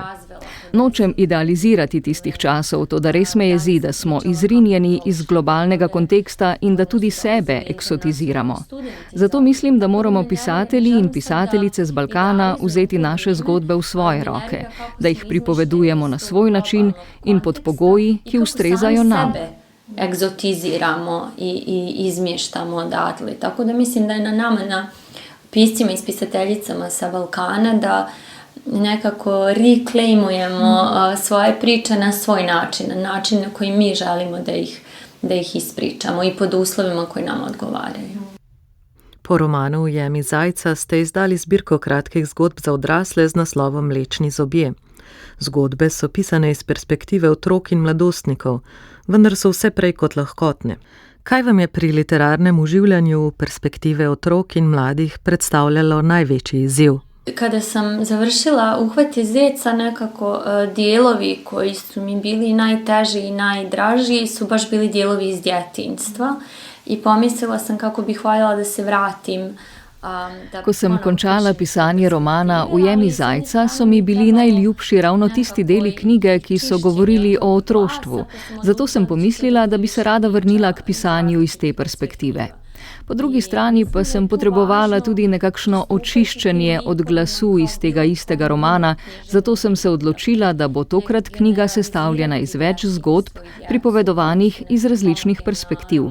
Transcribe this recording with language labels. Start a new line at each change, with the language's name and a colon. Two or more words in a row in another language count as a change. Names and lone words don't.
Slovenian: Nočem idealizirati tistih časov, toda res me jezi, da smo izrinjeni iz globalnega konteksta in da tudi sebe eksotiziramo. Zato mislim, da moramo pisatelji in pisateljice z Balkana vzeti naše zgodbe v svoje roke, da jih pripovedujemo na svoj način in pod pogoji, ki ustrezajo nam.
Bosnian: Egzotiziramo i izmještamo odatle. Tako da mislim da je na nama, na piscima i spisateljicama sa Balkana, da nekako reclaimujemo svoje priče na svoj način, na način na koji mi želimo da ih ispričamo i pod uslovima koji nam odgovaraju.
Slovenian: Po romanu Ujemi zajca ste izdali zbirko kratkih zgodb za odrasle z naslovom Mlečni zobje. Zgodbe so pisane iz perspektive otrok in mladostnikov, vendar so vse prej kot lahkotne. Kaj vam je pri literarnem uživljanju perspektive otrok in mladih predstavljalo največji izziv?
Bosnian: Kada sam završila Uhvati zeca, nekako dijelovi koji su mi bili najteži i najdraži su baš bili dijelovi iz djetinjstva i pomislila sam kako bih voljela da se vratim.
Slovenian: Ko sem končala pisanje romana Ujemi zajca, so mi bili najljubši ravno tisti deli knjige, ki so govorili o otroštvu. Zato sem pomislila, da bi se rada vrnila k pisanju iz te perspektive. Po drugi strani pa sem potrebovala tudi nekakšno očiščenje od glasu iz tega istega romana, zato sem se odločila, da bo tokrat knjiga sestavljena iz več zgodb, pripovedovanih iz različnih perspektiv.